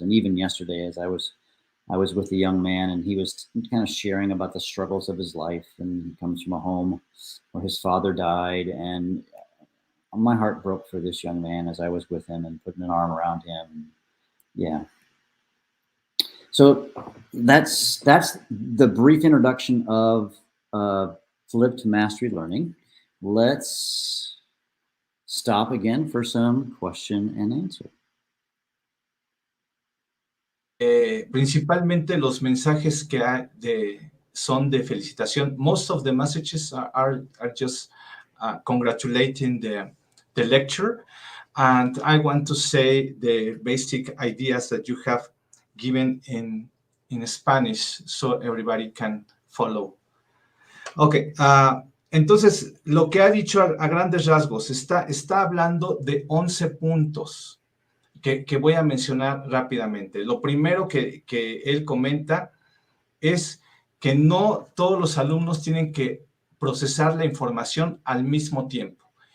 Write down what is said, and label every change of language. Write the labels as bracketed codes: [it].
[en] And even yesterday, as I was with a young man, and he was kind of sharing about the struggles of his life, and he comes from a home where his father died, and my heart broke for this young man as I was with him and putting an arm around him. Yeah. So that's the brief introduction of flipped mastery learning. Let's stop again for some question and answer. [es] Principalmente los mensajes que son de felicitación. [en] Most of the messages are just congratulating the lecture. And I want to say the basic ideas that you have given in Spanish so everybody can follow. [es] Ok, entonces lo que ha dicho a grandes rasgos, está hablando de 11 puntos que voy a mencionar rápidamente. Lo primero que él comenta es que no todos los alumnos tienen que procesar la información al mismo tiempo.